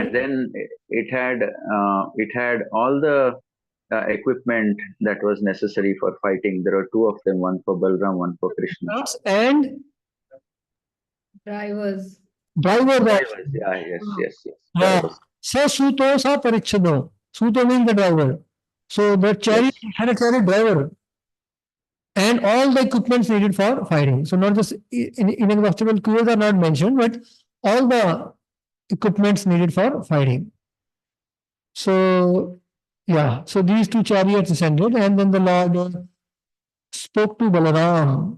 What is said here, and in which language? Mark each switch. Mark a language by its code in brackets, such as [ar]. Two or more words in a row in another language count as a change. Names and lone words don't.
[en] And then it had all the equipment that was necessary for fighting. There are two of them, one for Balram, one for Krishna. And Drivers. driver was. Drivers, yeah, yes. Yeah. Drivers. [sa] Sa suto sa parichado. [en] Suto means the driver. So the chariot had a chariot driver and all the equipments needed for fighting. So not just inexhaustible queues are not mentioned, but all the equipments needed for fighting. So yeah, so these two chariots descended, and then the Lord spoke to Balaram.